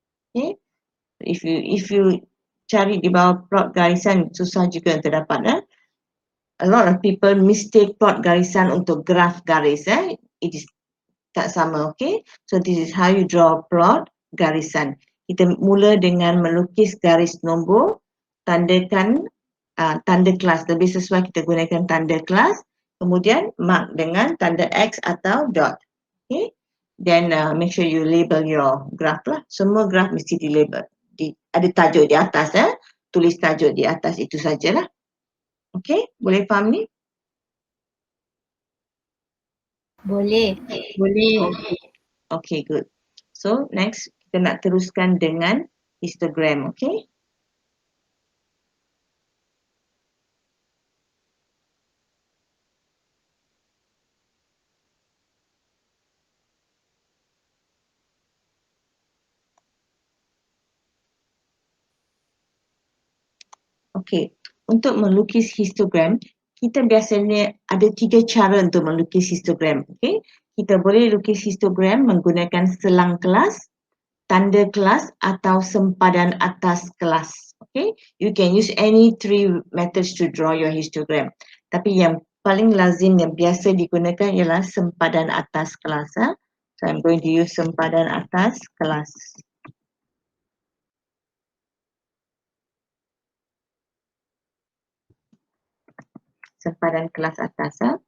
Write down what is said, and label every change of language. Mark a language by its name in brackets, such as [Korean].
[Malay] Okay, [English] if you [Malay] cari di bawah plot garisan, susah juga untuk dapat. [English] A lot of people mistake plot garisan [Malay] untuk graf garis. [English] It is [Malay] tak sama, [English] okay? So this is how you draw plot garisan. [Malay] Kita mula dengan melukis garis nombor, tandakan tanda kelas. Lebih sesuai kita gunakan tanda kelas, kemudian mark dengan tanda X atau dot. [English] Okay? Then make sure you label your graph lah. [Malay] Semua graph mesti di label. Ada tajuk di atas, tulis tajuk di atas, itu sajalah. Okay? Boleh faham ni? Boleh. [English] Okay, good. So next [Malay] kita nak teruskan dengan [English] histogram, okay? [Malay] Okay, untuk melukis histogram, kita biasanya ada 3 cara untuk melukis histogram, okay? Kita boleh lukis histogram menggunakan selang kelas, tanda kelas atau sempadan atas kelas, okay? [English] You can use any 3 methods to draw your histogram. [Malay] Tapi yang paling lazim yang biasa digunakan ialah sempadan atas kelas. [English] So I'm going to use sempadan atas kelas. [Malay] Sempadan kelas atas.